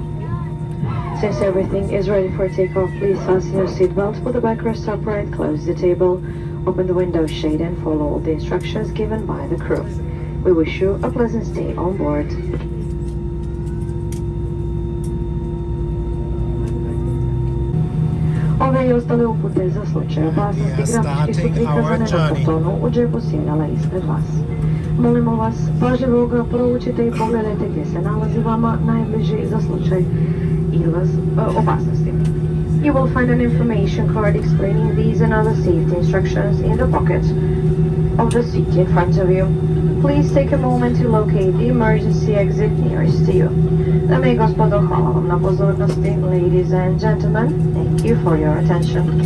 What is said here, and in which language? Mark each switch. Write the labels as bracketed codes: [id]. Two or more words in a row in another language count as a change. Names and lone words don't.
[en] Since everything is ready for takeoff, please fasten your seatbelt, put the backrest upright, close the table, open the window shade, and follow all the instructions given by the crew. We wish you a pleasant stay on board. All the [hr] i ostale upute za slučaj opasnosti grafički su prikazane na kartonu u džepu sjedala ispred vas. Molimo vas, pažljivo ga proučite i pogledajte gdje se nalazi vama najbliži za slučaj opasnosti. [en] You will find an information card explaining these and other safety instructions in the pocket of the seat in front of you. Please take a moment to locate the emergency exit nearest to you. [hr] Dame i gospodo, hvala vam na pozornosti. [en] Ladies and gentlemen, thank you for your attention.